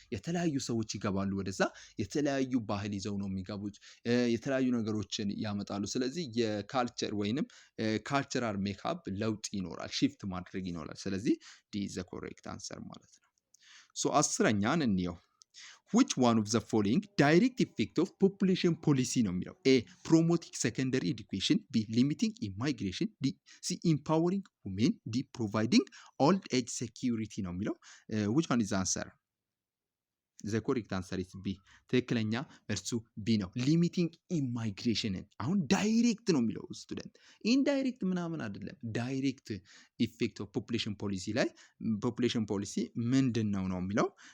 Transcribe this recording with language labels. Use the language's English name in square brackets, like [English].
[Amharic] የተለያዩ ሰዎች ይገባሉ ወደዛ፣ የተለያዩ ባህል ይዘው ነው የሚገቡት፣ የተለያዩ ነገሮችን ያመጣሉ። ስለዚህ የካልቸር ወይንም ካልቸራል ሜካፕ ለውጥ ይኖራል፣ ሺፍት ማድረግ ይኖራል። ስለዚህ ዲ [English] ዘ ኮሬክት አንሰር [Amharic] ማለት ነው። ሶ 10ኛን እንየው። [English] which one of the following direct effect of population policy [Amharic] ነው የሚለው? [English] A promoting secondary education, B limiting immigration, C empowering women, D providing old age security [Amharic] ነው የሚለው። [English] which one is the answer? the correct answer is B። [Amharic] ትክክለኛ መልሱ ቢ ነው። ሊሚቲንግ ኢማይግሬሽንን አሁን ዳይሬክት ነው የሚለው ስቱደንት፣ ኢንዳይሬክት ምናምን አይደለም። ዳይሬክት ኢፌክት ኦፍ ፖፑሌሽን ፖሊሲ ላይ ፖፑሌሽን ፖሊሲ ምንድን ነው የሚለው